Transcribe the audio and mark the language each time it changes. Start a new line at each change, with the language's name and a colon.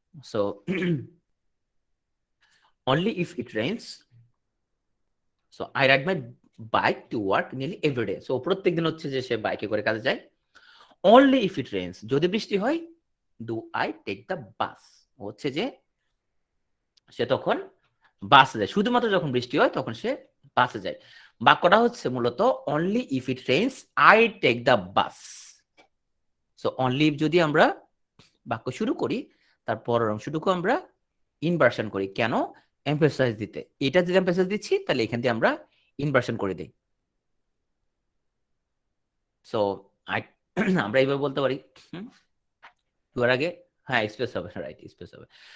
English: So only if it rains, so I ride my bike to work nearly every day.
Bangla: So প্রত্যেকদিন হচ্ছে যে সে বাইকে করে কাজে যায়।
English: only if it rains,
Bangla: যদি বৃষ্টি হয়,
English: do I take the bus,
Bangla: হচ্ছে যে সে তখন বাসে যায়। শুধুমাত্র যখন বৃষ্টি হয় তখন সে বাসে যায়। বাক্যটা হচ্ছে মূলত
English: only if it rains I take the bus.
Bangla: So only if যদি আমরা বাক্য শুরু করি, তার পরের অংশটুকু আমরা ইনভার্সন করি। কেন? এমফেসাইজ দিতে। এটা যদি এমফেসাইজ দিচ্ছি তাহলে এখান থেকে আমরা ইনভার্সন করে দেই। সো আমরা এইভাবে বলতে পারি, তোর আগে হ্যাঁ স্পেস হবে, রাইট স্পেস হবে।